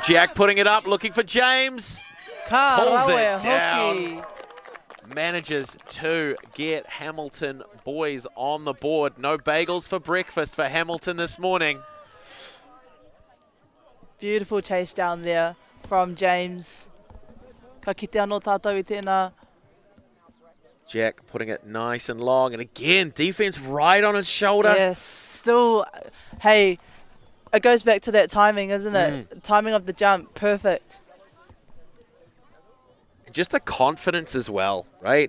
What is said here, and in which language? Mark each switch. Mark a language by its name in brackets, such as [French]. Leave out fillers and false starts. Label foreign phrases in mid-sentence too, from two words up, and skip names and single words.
[English] Jack putting it up, looking for James. Pulls it down. Manages to get Hamilton boys on the board. No bagels for breakfast for Hamilton this morning. Beautiful chase down there from James. [Māori] Ka kite anō tātou I tēnā. [English] Jack putting it nice and long. And again, defense right on his shoulder. Yes, still, hey, it goes back to that timing, isn't it? Timing of the jump, perfect. Just the confidence as well, right?